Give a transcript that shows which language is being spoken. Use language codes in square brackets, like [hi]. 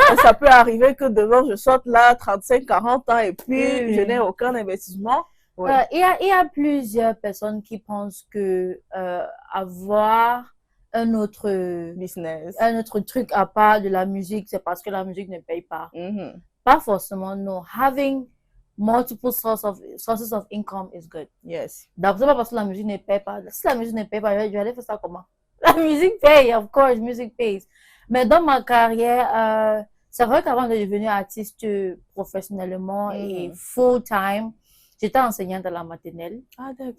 [fr] Ça peut arriver que demain, je sorte là, 35, 40 ans, et puis je n'ai aucun investissement. Ouais. Il y a plusieurs personnes qui pensent que avoir un autre [en] business, [fr] un autre truc à part de la musique, c'est parce que la musique ne paye pas. Pas forcément, non. [en] Having multiple sources of income is good. Yes. [fr] Donc, c'est pas parce que la musique ne paye pas. Si la musique ne paye pas, je vais aller faire ça comment? La musique paye, [en] of course, music pays. [fr] Mais dans ma carrière, c'est vrai qu'avant de devenir artiste professionnellement et full-time, j'étais enseignante à la maternelle. Ah, d'accord.